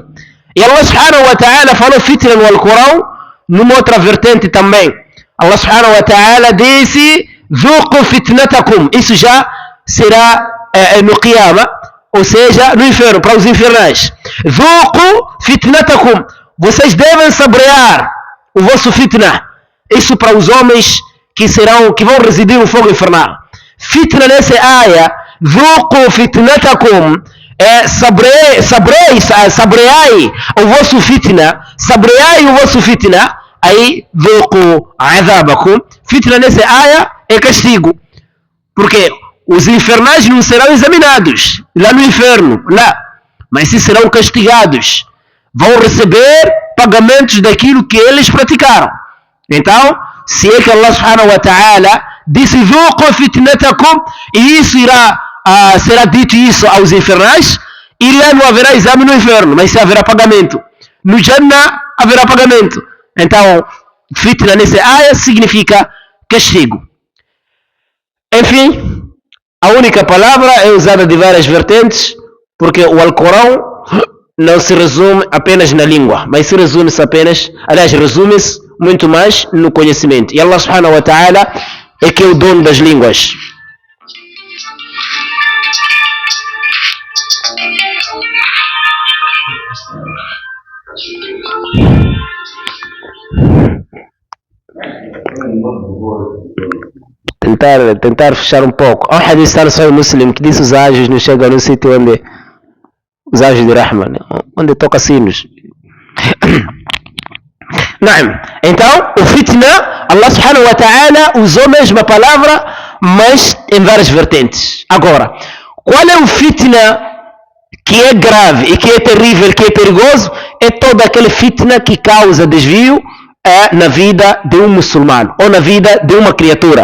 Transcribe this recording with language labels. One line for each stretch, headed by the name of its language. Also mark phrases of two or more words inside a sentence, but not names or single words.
Portuguese: E
Arabic: الله سبحانه وتعالى
Portuguese: falou fitna no Alcorão, numa outra vertente também.
Arabic: الله سبحانه وتعالى
Portuguese: disse:
Arabic: ذُوقُوا فِتْنَتَكُمْ.
Portuguese: Isso já será no Qiyama, ou seja, no inferno, para os infernais.
Arabic: ذُوقُوا فِتْنَتَكُمْ.
Portuguese: Vocês devem saborear o vosso fitna. Isso para os homens que vão residir no fogo infernal. Fitna nessa aya,
Arabic: ذُوقُوا فِتْنَتَكُمْ,
Portuguese: saboreai o vosso fitna, saboreai o vosso fitna. Aí,
Arabic: ذُوقُوا عَذَابَكُمْ.
Portuguese: Fitna nessa aya é castigo, porque os infernais não serão examinados lá no inferno, lá, mas sim serão castigados, vão receber pagamentos daquilo que eles praticaram. Então, se é que
Arabic: الله سبحانه وتعالى
Portuguese: disse
Arabic: ذُوقُوا فِتْنَتَكُمْ,
Portuguese: e isso será dito isso aos infernais, e lá não haverá exame no inferno, mas haverá pagamento. No Jannah haverá pagamento. Então, fitna nessa aya significa castigo. Enfim, a única palavra é usada de várias vertentes, porque o Alcorão não se resume apenas na língua, mas se resume-se apenas, aliás, resume-se muito mais no conhecimento. E
Arabic: الله سبحانه وتعالى
Portuguese: é que é o dono das línguas. Tentar fechar um pouco. Há um hadith está no Sahih Muslim que diz: os anjos não chegam no sítio onde os anjos de Rahman, onde toca sinos. Então, o fitna,
Arabic: الله سبحانه وتعالى
Portuguese: usou a mesma palavra, mas em várias vertentes. Agora, qual é o fitna que é grave e que é terrível, que é perigoso? É todo aquele fitna que causa desvio na vida de um muçulmano ou na vida de uma criatura.